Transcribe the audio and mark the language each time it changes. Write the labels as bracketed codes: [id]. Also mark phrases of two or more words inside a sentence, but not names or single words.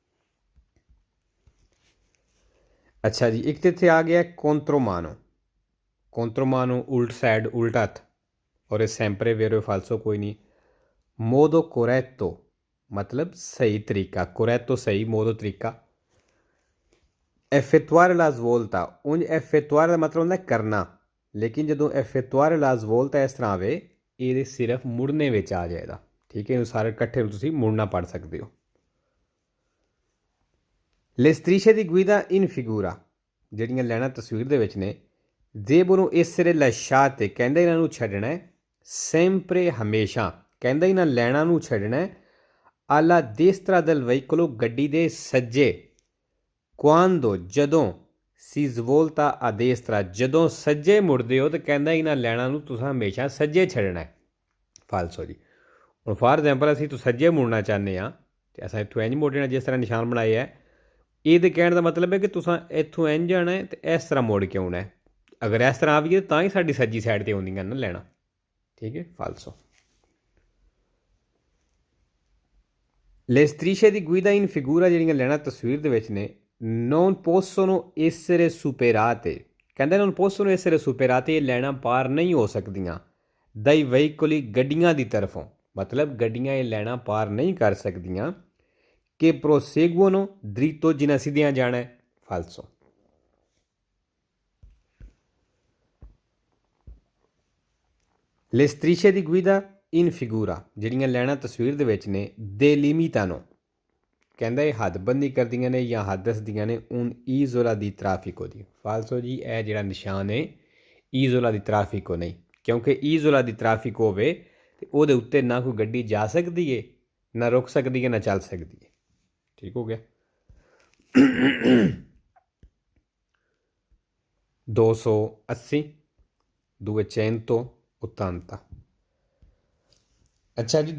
[pa] ਅੱਛਾ ਜੀ, ਇੱਕ ਤਾਂ ਇੱਥੇ ਆ ਗਿਆ ਕੋਂਟਰੋਮਾਨੋ, ਕੋਂਟਰੋਮਾਨੋ ਉਲਟ ਸਾਈਡ, ਉਲਟ ਹੱਥ, ਔਰ ਇਹ [it] sempre vero falso [pa] ਕੋਈ ਨਹੀਂ। [it] modo corretto [pa] ਮਤਲਬ ਸਹੀ ਤਰੀਕਾ, ਕੋਰੈਟੋ ਸਹੀ, ਮੋਦੋ ਤਰੀਕਾ। [it] effettuare la svolta [pa] ਉਂਝ ਐਫੇਤੁਆਰੇ ਦਾ ਮਤਲਬ ਹੁੰਦਾ ਕਰਨਾ, ਲੇਕਿਨ ਜੋ [it] effettuare la svolta [pa] ਇਸ ਤਰ੍ਹਾਂ ਆਵੇ ਯੇ ਸਿਰਫ ਮੁੜਨੇ ਵਿਚ ਆ ਜਾਏਗਾ। ਠੀਕ ਹੈ, ਸਾਰੇ ਇਕੱਠੇ ਤੁਸੀਂ ਮੁੜਨਾ ਪੜ੍ਹ ਸਕਦੇ ਹੋ। [it] Le strisce di guida in figura [pa] ਜਿਹੜੀਆਂ ਲੈਣਾ ਤਸਵੀਰ ਦੇ ਵਿੱਚ ਨੇ [it] devono essere lasciate [pa] ਕਹਿੰਦਾ ਇਹਨਾਂ ਨੂੰ ਛੱਡਣਾ ਹੈ sempre ਹਮੇਸ਼ਾ ਕਹਿੰਦਾ ਇਹਨਾਂ ਲੈਣਾ ਨੂੰ ਛੱਡਣਾ ਹੈ [it] alla destra del veicolo [pa] ਗੱਡੀ ਦੇ ਸੱਜੇ quando ਜਦੋਂ [it] si svolta a destra [pa] ਜਦੋਂ ਸੱਜੇ ਮੁੜਦੇ ਹੋ ਤਾਂ ਕਹਿੰਦਾ ਇਹਨਾਂ ਲੈਣਾ ਨੂੰ ਤੁਸੀਂ ਹਮੇਸ਼ਾ ਸੱਜੇ ਛੱਡਣਾ ਹੈ। ਫਾਲਸੋ ਜੀ। ਹੁਣ [en] for example [pa] ਅਸੀਂ ਤੂੰ ਸੱਜੇ ਮੁੜਨਾ ਚਾਹੁੰਦੇ ਹਾਂ ਤੇ ਅਸਾਂ ਇੱਥੋਂ ਇੰਝ ਮੋੜਨਾ ਜਿਸ ਤਰ੍ਹਾਂ ਨਿਸ਼ਾਨ ਬਣਾਏ ਹੈ। ਇਹਦੇ ਕਹਿਣ ਦਾ ਮਤਲਬ ਹੈ ਕਿ ਤੁਸੀਂ ਇੱਥੋਂ ਇੰਝ ਜਾਣਾ ਹੈ ਤੇ ਇਸ ਤਰ੍ਹਾਂ ਮੋੜ ਕੇ ਆਉਣਾ ਹੈ। ਅਗਰ ਇਸ ਤਰ੍ਹਾਂ ਆਵੀਏ ਤਾਂ ਹੀ ਸਾਡੀ ਸੱਜੀ ਸਾਈਡ 'ਤੇ ਆਉਂਦੀਆਂ ਨਾ ਲੈਣਾ। ਠੀਕ ਹੈ, ਫਾਲਸੋ। [it] Le strisce di guida in figura [pa] ਜਿਹੜੀਆਂ ਲੈਣਾ ਤਸਵੀਰ ਦੇ ਵਿੱਚ ਨੇ [it] non possono essere superate [pa] ਕਹਿੰਦੇ [it] non possono essere superate [pa] ਇਹ ਲੈਣਾ ਪਾਰ ਨਹੀਂ ਹੋ ਸਕਦੀਆਂ [it] dai veicoli [pa] ਗੱਡੀਆਂ ਦੀ ਤਰਫੋਂ ਮਤਲਬ ਗੱਡੀਆਂ ਇਹ ਲੈਣਾ ਪਾਰ ਨਹੀਂ ਕਰ ਸਕਦੀਆਂ [it] che proseguono dritto [pa] ਜਿਨ੍ਹਾਂ ਸਿੱਧੀਆਂ ਜਾਣਾ ਹੈ। ਫਾਲਸੋ। [it] Le strisce di guida in figura [pa] ਜਿਹੜੀਆਂ ਲੈਣਾ ਤਸਵੀਰ ਦੇ ਵਿੱਚ ਨੇ delimitano ਕਹਿੰਦਾ ਇਹ ਹੱਦਬੰਦੀ ਕਰਦੀਆਂ ਨੇ ਜਾਂ ਹੱਦ ਦੱਸਦੀਆਂ ਨੇ [it] un isola di traffico [pa] ਦੀ। ਫਾਲਸੋ ਜੀ। ਇਹ ਜਿਹੜਾ ਨਿਸ਼ਾਨ ਹੈ [it] isola di traffico [pa] ਨਹੀਂ ਕਿਉਂਕਿ [it] isola di traffic [pa] ਹੋਵੇ ਤੇ ਉਹਦੇ ਉੱਤੇ ਨਾ ਕੋਈ ਗੱਡੀ ਜਾ ਸਕਦੀ ਹੈ ਨਾ ਰੁਕ ਸਕਦੀ ਹੈ ਨਾ ਚੱਲ ਸਕਦੀ ਹੈ। ਠੀਕ ਹੋ ਗਿਆ। 280 280 ਅੱਛਾ ਜੀ।